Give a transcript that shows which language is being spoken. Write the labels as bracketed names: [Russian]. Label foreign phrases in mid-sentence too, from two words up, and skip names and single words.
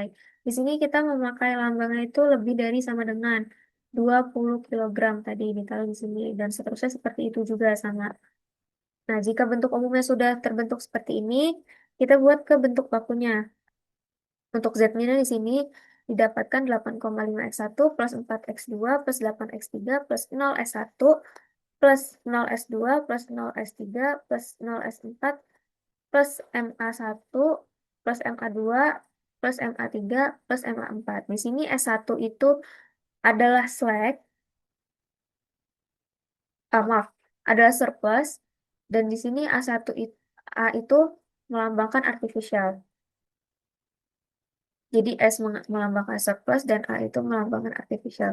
[Indonesian] Di sini kita memakai lambangnya itu lebih dari sama dengan 20 kilogram tadi ditaruh di sini dan seterusnya seperti itu juga sama. Nah, jika bentuk umumnya sudah terbentuk seperti ini, kita buat ke bentuk bakunya. Untuk Z-nya di sini didapatkan 8,5 X1 plus 4 X2 plus 8 X3 plus 0 S1 plus 0 S2 plus 0 S3 plus 0 S4 plus MA1 plus MA2 plus MA3 plus MA4. Di sini S1 itu adalah slag, maaf, adalah surplus, dan di sini A itu melambangkan artificial. Jadi S melambangkan surplus dan A itu melambangkan artificial.